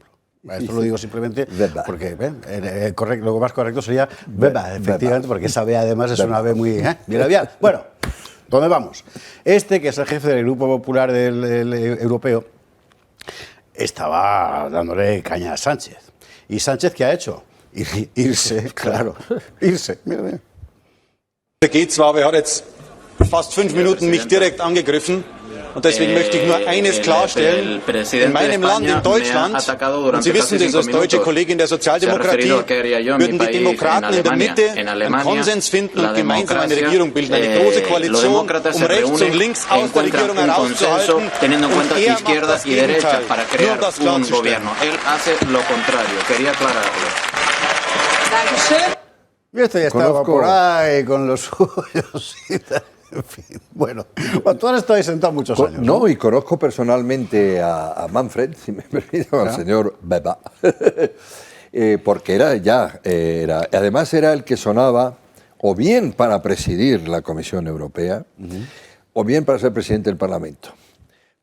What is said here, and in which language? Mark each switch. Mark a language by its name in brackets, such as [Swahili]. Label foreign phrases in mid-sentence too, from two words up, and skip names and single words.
[Spanish] Esto lo digo simplemente porque lo más correcto sería Weber, efectivamente, porque esa V además es una V muy bien labial. Bueno, ¿dónde vamos? Que es el jefe del Grupo Popular del Europeo, estaba dándole caña a Sánchez. ¿Y Sánchez qué ha hecho? Irse, claro. Irse. Mira, mira. [German] Geht zwar, aber er hat jetzt fast 5 Minuten mich direkt angegriffen. Und deswegen möchte ich nur eines klarstellen. In meinem Land, in Deutschland, und Sie wissen das als deutsche Kollegin der Sozialdemokratie, würden die Demokraten in der Mitte einen Konsens finden und gemeinsam eine Regierung bilden. Eine große Koalition, um rechts und links aus der Regierung herauszuhalten. Und er macht das Gegenteil. Nur um das klarzustellen. [Spanish] Y esto ya estaba por ahí con los suyos y tal. En fin, bueno, tú has estado ahí sentado muchos años. No, y conozco personalmente a Manfred, si me permite, al señor Beba, porque además era el que sonaba o bien para presidir la Comisión Europea o bien para ser presidente del Parlamento.